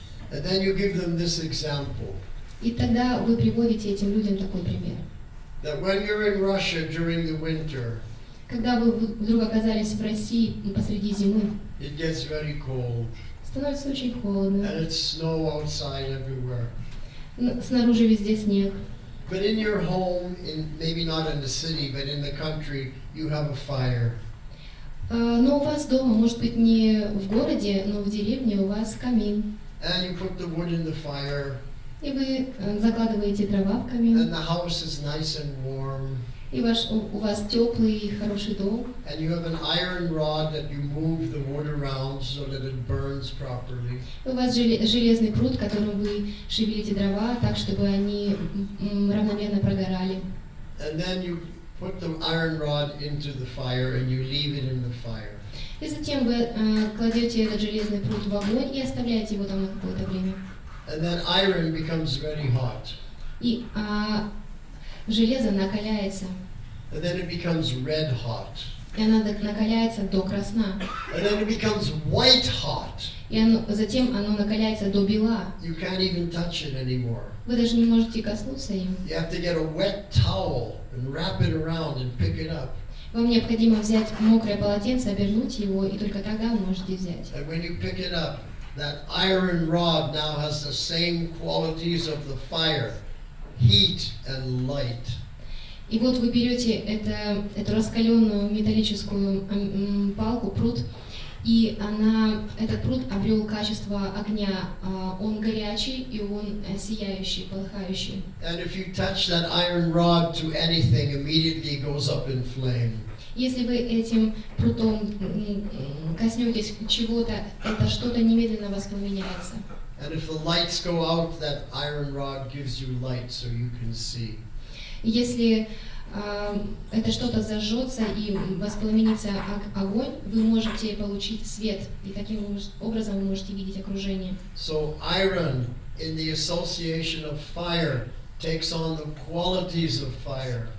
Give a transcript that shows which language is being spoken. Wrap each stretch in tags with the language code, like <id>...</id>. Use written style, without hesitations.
<en>And then you give them this example.</en> <ru>И тогда вы приводите этим людям такой пример.</ru> <en>That when you're in Russia during the winter,</en> <ru>Когда вы вдруг оказались в России посреди зимы,</ru> <en>it gets very cold.</en> <ru>становится очень холодно.</ru> <en>And it's snow outside everywhere.</en> <ru>Снаружи везде снег.</ru> <en>But in your home, maybe not in the city, but in the country, you have a fire.</en> <ru>Но у вас дома, может быть, не в городе, но в деревне у вас камин.</ru> <en>And you put the wood in the fire.</en> <ru>И вы закладываете дрова в камин.</ru> <en>And the house is nice and warm.</en> <ru>И у вас теплый и хороший дом.</ru> <en>And you have an iron rod that you move the wood around so that it burns properly.</en> <ru>У вас железный пруд, которым вы шевелите дрова так, чтобы они равномерно прогорали.</ru> <en>And then you put the iron rod into the fire and you leave it in the fire.</en> <ru>И затем вы кладете этот железный пруд в огонь и оставляете его там на какое-то время.</ru> <en>And then iron becomes very hot.</en> <ru>И железо накаляется.</ru> <en>And then it becomes red hot.</en> <ru>И оно накаляется до красна.</ru> <en>And then it becomes white hot.</en> <ru>И затем оно накаляется до бела.</ru> <en>You can't even touch it anymore.</en> <ru>Вы даже не можете коснуться им.</ru> <en>You have to get a wet towel and wrap it around and pick it up.</en> <ru>Вам необходимо взять мокрое полотенце, обернуть его, и только тогда вы можете взять.</ru> <en>And when you pick it up, that iron rod now has the same qualities of the fire, heat and light.</en> <ru>И вот вы берете эту раскаленную металлическую палку, пруд, и этот пруд обрел качество огня. Он горячий и он сияющий, полыхающий.</ru> <en>And if you touch that iron rod to anything, immediately it goes up in flame.</en> <ru>Если вы этим прутом коснетесь чего-то, это что-то немедленно воспламеняется.</ru> <en>And if the lights go out, that iron rod gives you light so you can see.</en> <ru>Если это что-то зажжется и воспламенится огонь, вы можете получить свет, и таким образом вы можете видеть окружение.</ru> <en>So iron in the association of fire takes on the qualities of fire.</en>